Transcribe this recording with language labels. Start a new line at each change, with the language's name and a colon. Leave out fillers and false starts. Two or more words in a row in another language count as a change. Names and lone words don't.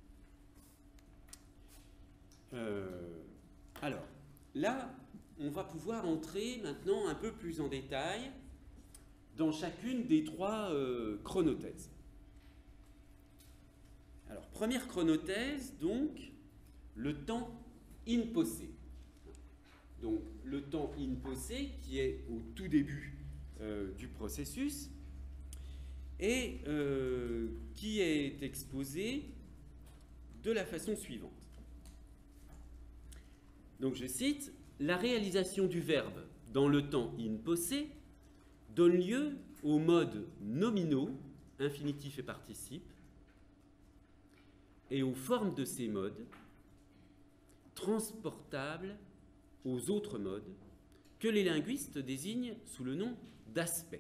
French: Alors, là, on va pouvoir entrer maintenant un peu plus en détail dans chacune des trois chronothèses. Alors, première chronothèse, donc, le temps
Latin: in posse.
French: Donc, le temps
Latin: in posse,
French: qui est au tout début du processus, et qui est exposé de la façon suivante. Donc, je cite, « La réalisation du verbe dans le temps
Latin: in posse
French: donne lieu aux modes nominaux, infinitif et participe, et aux formes de ces modes, transportables aux autres modes, que les linguistes désignent sous le nom d'aspect.